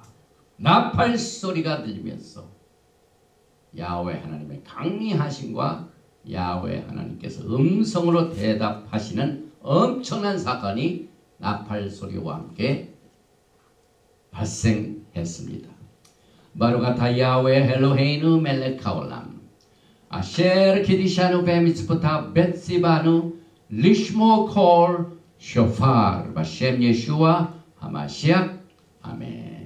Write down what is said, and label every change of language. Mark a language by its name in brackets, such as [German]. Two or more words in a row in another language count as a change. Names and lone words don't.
[Korean] 나팔 소리가 들리면서 야훼 하나님의 강리하심과 야훼 하나님께서 음성으로 대답하시는 엄청난 사건이 나팔 소리와 함께 발생했습니다. [Hebrew] ברוך אתה יהוה אלוהינו מלך העולם אשר קידשנו במצוותיו וציוונו לשמוע קול שופר בשם ישוע המשיח אמן.